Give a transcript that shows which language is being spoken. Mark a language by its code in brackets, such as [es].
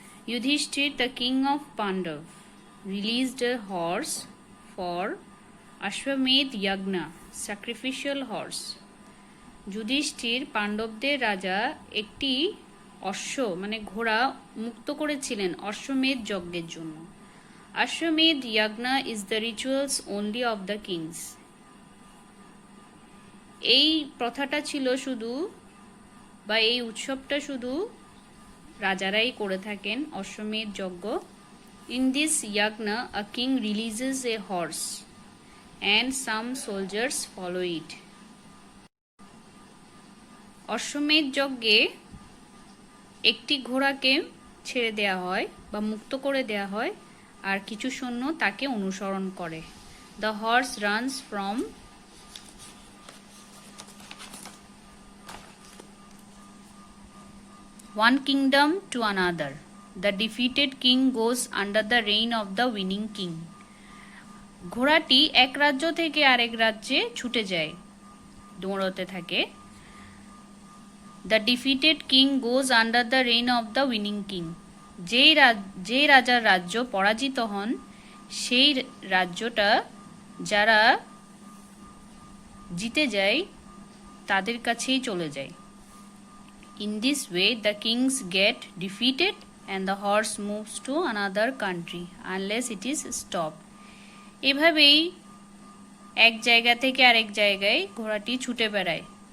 [en] Yudhishthir, the king of Pandav, released a horse for Ashwamedh Yagna, sacrificial horse. [bn] Yudhishthir পাণ্ডবদের রাজা একটি অশ্ব মানে ঘোড়া মুক্ত করেছিলেন অশ্বমেধ যজ্ঞের জন্য। [en] Ashwamedha yajna is the rituals only of the kings. [bn] এই প্রথাটা ছিল শুধু বা এই উৎসবটা শুধু রাজারাই করে থাকেন, অশ্বমেধ যজ্ঞ। [en] In this yajna a king releases a horse and some soldiers follow it. [bn] অশ্বমেধ যজ্ঞে একটি ঘোড়াকে ছেড়ে দেয়া হয় বা মুক্ত করে দেয়া হয় আর কিছু সৈন্য তাকে অনুসরণ করে। [en] The horse runs from one kingdom to another. The defeated king goes under the reign of the winning king. [bn] ঘোড়াটি এক রাজ্য থেকে আরেক রাজ্যে ছুটে যায়, দৌড়তে থাকে। [en] The defeated king goes under the reign of the winning king. [bn] যে রাজার রাজ্য পরাজিত হন সেই রাজ্যটা যারা জিতে যায় তাদের কাছেই চলে যায়। [en] In this way the kings get defeated and the horse moves to another country unless it is stopped. [bn] এভাবেই এক জায়গা থেকে আরেক জায়গায় ঘোড়াটি ছুটে বেড়ায়।